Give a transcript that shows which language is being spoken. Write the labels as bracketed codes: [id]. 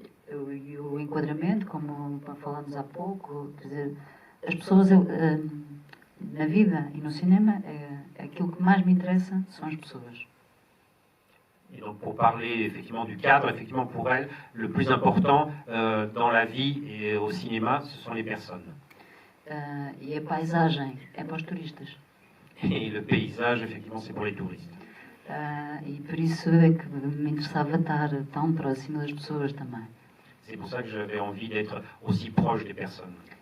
[pt] E o enquadramento, como falamos há pouco, quer dizer, as pessoas na vida e no cinema, aquilo que mais me interessa são as pessoas. [fr] Et donc pour parler effectivement du cadre, effectivement pour elle, le plus important dans la vie et au cinéma, ce sont les personnes. [pt] E a paisagem é para os turistas. [fr] Et le paysage, effectivement, c'est pour les touristes. [pt] E por isso é que me interessava estar tão próximo das pessoas também. [fr] C'est pour ça que j'avais envie d'être aussi proche des personnes.